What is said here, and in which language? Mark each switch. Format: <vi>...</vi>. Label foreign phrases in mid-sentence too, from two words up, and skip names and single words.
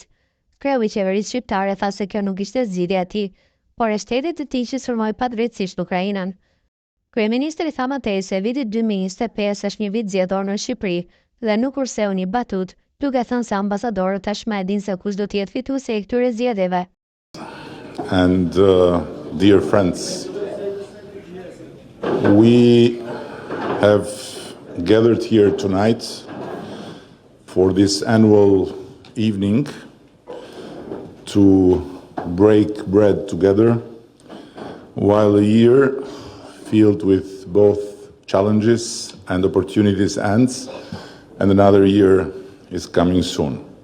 <sq>Kreu i qeverisë shqiptare tha se kjo nuk ishte zgjidhja e tij, por e shtetit të tij që sulmoi padrejtisht Ukrainën. Kryeministri tha më tej se viti 2025 është një vit zgjedhor në Shqipëri dhe nuk kurseu një batut, duke thënë se ambasadorët tashmë e dinë se kush do të jetë fituesi i këtyre zgjedhjeve.</sq> <en>And dear friends, we have gathered here tonight for this annual evening to break bread together, while a year filled with both challenges and opportunities ends, and another year is coming soon.</en>